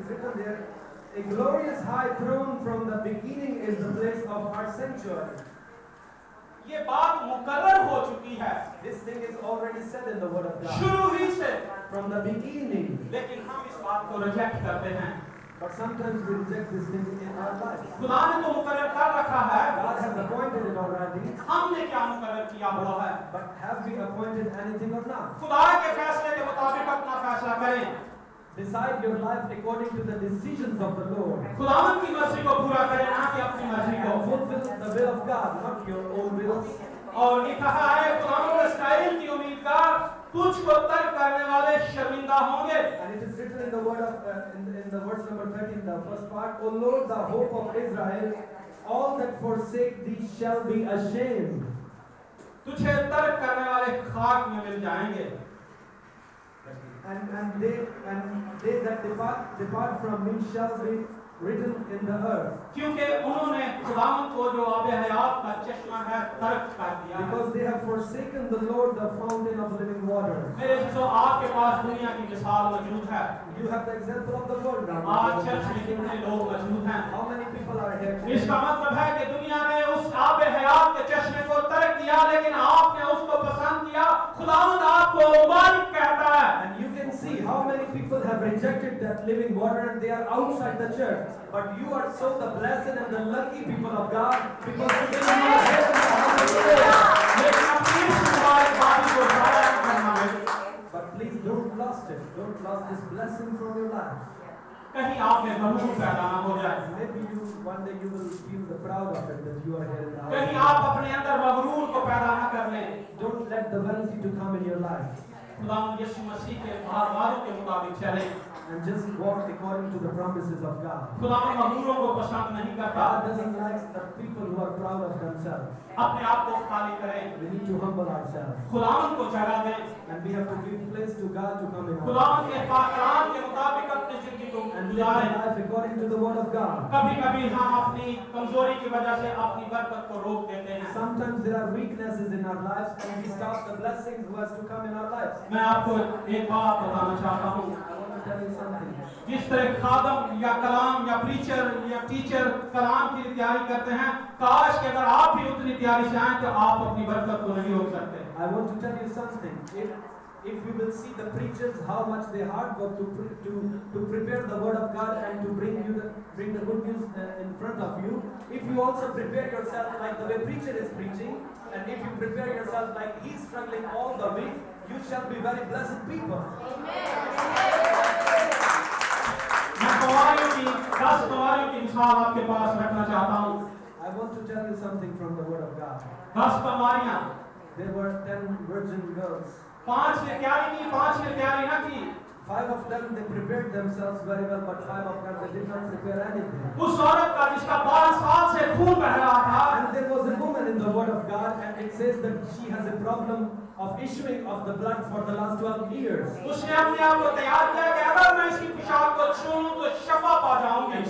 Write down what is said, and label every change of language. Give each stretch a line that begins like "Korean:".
English: It is written there, a glorious high throne from the beginning is the place of our sanctuary.
Hindi: ये बात मुकर्रर हो चुकी है
English: This thing is already said in the word of God.
Hindi: शुरू ही से,
English: From the beginning.
Hindi: लेकिन हम इस बात को रिजेक्ट करते हैं।
English: But sometimes we reject this thing in our life.
Hindi: खुदा ने तो मुकर्रर कर रखा है,
English: God has appointed it already.
Hindi: हमने क्या मुकर्रर किया हुआ है?
English: But have we appointed anything or not?
Hindi: खुदा के फैसले के मुताबिक अपना फैसला करें।
English: Decide your life according to the decisions of the Lord.
Hindi: खुदावंद की मर्जी को पूरा करें, ना कि अपनी मर्जी को।
English: And fulfill the will of God, not your own will.
Hindi: और लिखा है, खुदावंद इस्राएल की उम्मीद का तुझको तर्क करने वाले शर्मिंदा होंगे।
English: And it is written in the word of in the verse number 13, the first part, O Lord, the hope of Israel, all that forsake thee shall be ashamed.
Hindi: तुझे तर्क करने वाले खाक में मिल जाएंगे।
English: And they that depart from me shall be written in the earth.
Hindi: क्योंकि उन्होंने खुदावंद को जो आबे हयात का चश्मा है तर्क कर दिया है।
English: Because they have forsaken the Lord, the fountain of living water.
Hindi: मेरे जो आपके पास दुनिया की मिसाल मौजूद है।
English: You have the example of the world now.
Hindi: आज चर्च में कितने लोग मौजूद हैं?
English: How many people are here?
Hindi: इसका मतलब है कि दुनिया ने उस आबे हयात के चश्मे को तर्क दिया, लेकिन आपने उसको पसंद किया। खुदावंद आपको मुबारक कहता है।
English: And you can see how many people have rejected that living water and they are outside the church. But you are so the blessed and the lucky people of God because today you are here in the house of the Lord.
Hindi: लेकिन अपनी इस मुबारकबादी को ज़ाया करना है।
English: But please don't lose it. Don't lose this blessing from your life.
Hindi: कहीं आप में मगरूर पैदा ना हो जाए।
English: Maybe one day you will feel the proud of it that you are here in the house.
Hindi: कहीं आप अपने अंदर मगरूर को पैदा ना कर लें।
English: Don't let the vanity to come in your life.
Hindi: खुदावंद यीशु मसीह के वादों के मुताबिक चलें।
English: And just walk according to the promises of God.
Hindi: खुदावंद मगरूरों को पसंद नहीं करता।
English: God doesn't like the people who are proud of themselves.
Hindi: अपने आप को खाली करें।
English: We need to humble ourselves.
Hindi: खुदावंद को जगह दें।
English: And we have to give place to God to come in our
Hindi: खुदावंद
English: life.
Hindi: के पाक कलाम के मुताबिक अपनी जिंदगी को
English: And live
Hindi: गुजारें।
English: our life according to the word of God.
Hindi: कभी-कभी हम अपनी कमजोरी की वजह से अपनी बरकत को रोक देते हैं।
English: Sometimes there are weaknesses in our lives and we stop the blessing who has to come in our lives.
Hindi: मैं आपको एक बात बताना चाहता हूँ।
English: I want to tell you something.
Hindi: जिस तरह खादम या कलाम या प्रीचर या टीचर कलाम की तैयारी करते हैं, काश कि अगर आप भी उतनी तैयारी से आए तो आप अपनी बरकत को नहीं रोक सकते।
English: I want to tell you something. If you will see the preachers how much they hard work to prepare the word of God and to bring the good news in front of you, if you also prepare yourself like the way preacher is preaching, and if you prepare yourself like he's struggling all the week, you shall be very blessed people.
Hindi: मैं कवारियों की 10 कवारियों की मिसाल आपके पास रखना चाहता हूँ।
English: I want to tell you something from the word of God.
Hindi: 10 कवारियाँ।
English: There were 10 virgin girls.
Hindi: 5 ने तैयारी की, 5 ने तैयारी न की।
English: 5 of them they prepared themselves very well, but 5 of them they did not prepare anything.
Hindi: उस औरत का जिसका 12 साल से खून बह रहा था,
English: And there was a woman in the word of God, and it says that she has a problem of issuing of the blood for the last 12 years.
Hindi: उसने अपने आप को तैयार किया कि अगर मैं इसकी पोशाक को छूऊं तो शफा पा जाऊंगी।